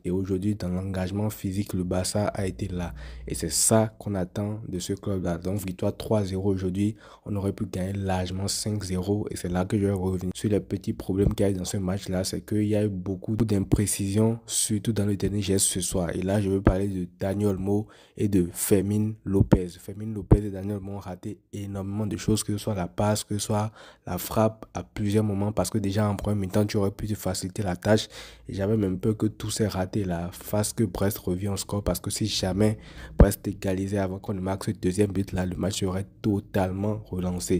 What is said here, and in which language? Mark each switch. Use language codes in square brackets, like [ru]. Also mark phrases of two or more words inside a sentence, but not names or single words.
[fr] Et aujourd'hui, dans l'engagement physique, le Barça a été là. Et c'est ça qu'on attend de ce club-là. Donc, victoire 3-0 aujourd'hui, on aurait pu gagner largement 5-0. Et c'est là que je vais revenir sur les petits problèmes qu'il y a eu dans ce match-là. C'est qu'il y a eu beaucoup d'imprécisions, surtout dans le dernier geste ce soir. Et là, je veux parler de Dani Olmo et de Fermín López. Fermín López et Dani Olmo ont raté énormément de choses, que ce soit la passe, que ce soit la frappe à plusieurs moments, parce que déjà en premier temps, tu aurais pu te faciliter la tâche. Et j'avais même peur que tout ces ratés là fasse que Brest revienne au score. Parce que si jamais Brest égalisait avant qu'on ne marque ce deuxième but là, le match serait totalement relancé.